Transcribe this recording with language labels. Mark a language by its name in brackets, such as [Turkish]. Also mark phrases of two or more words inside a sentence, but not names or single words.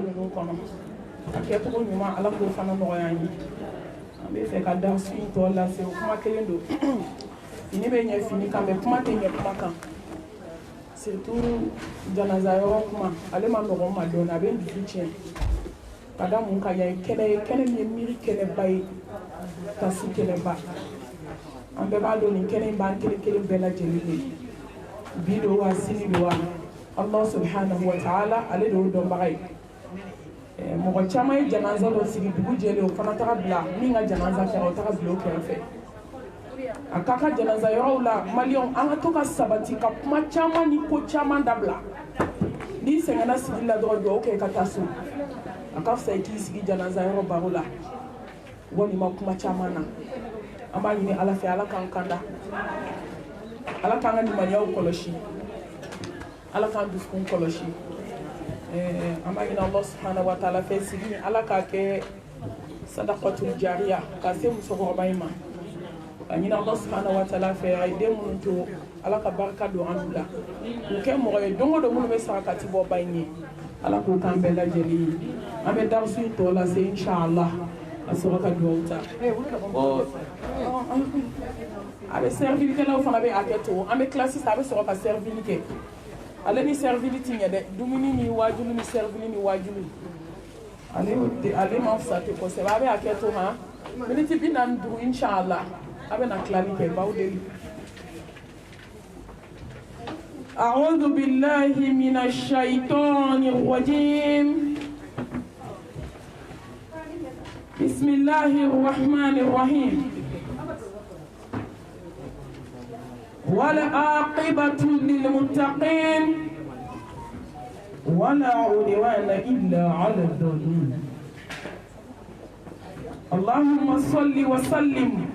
[Bambara] ninnu kɔnɔ a kɛcogo ɲuman ala k'o fana nɔgɔya an ye an bɛ fɛ ka darsu in tɔ lase o kuma kelen don fini bɛ ɲɛ fini kan mɛ kuma tɛ ɲɛ kuma kan surtout janaza yɔrɔ kuma ale ma nɔgɔn ma dɔɔnin a bɛ n dusu tiɲɛ ka da mun kan yan ye kɛnɛ ye kɛnɛ min ye miiri kɛnɛba ye kasi kɛnɛba an bɛɛ b'a dɔn nin kɛnɛ in b'an kelen kelen bɛɛ lajɛlen de bi don wa sini don wa [Arabic] الله سبحانه وتعالى [Bambara] ale de y'o dɔnbaga ye mɔgɔ caman ye janaza dɔ sigi dugu jɛlen o fana taga bila min ka janaza kɛra o taga bila o kɛrɛfɛ a ka ka janaza yɔrɔw la maliyɛnw an ka to ka sabati ka kuma caman ni ko caman dabila n'i sɛgɛnna sigi la dɔrɔn dugawu kɛ ka taa so a ka fisa i k'i sigi janaza yɔrɔ baro la walima kuma caman na an b'a ɲini ala fɛ ala k'an kanda ala k'an ka limaniyaw kɔlɔsi ala k'an dusukun kɔlɔsi an b'a ɲini [Arabic] الله سبحانه وتعالى [Bambara] fɛ sigi ala k'a kɛ [Arabic] صدقة جارية [Bambara] ka se musokɔrɔba in ma ka ɲini [Arabic] الله سبحانه وتعالى [Bambara] fɛ a ye den minnu to ala ka barika don an la k'u kɛ mɔgɔ ye don o don minnu bɛ sarakati bɔ ba in ye ala k'o k'an bɛɛ lajɛlen ye an bɛ darasu in tɔ lase inshallah a sɔrɔ ka dugawu ta a bɛ servilikɛlaw fana bɛ hakɛ to an bɛ tila sisan a bɛ sɔrɔ ka servili kɛ ale ni servili ti ɲɛ dɛ dumuni ni wajulu ni servili ni wajulu ale ma fisa ten kosɛbɛ a bɛ hakɛ to han miniti 45 inshallah a bɛ na tilali kɛ baw deli [Arabic] أعوذ بالله من الشيطان الرجيم بسم الله الرحمن الرحيم والعاقبة للمتقين ولا عدوان إلا على الظالمين اللهم صل وسلم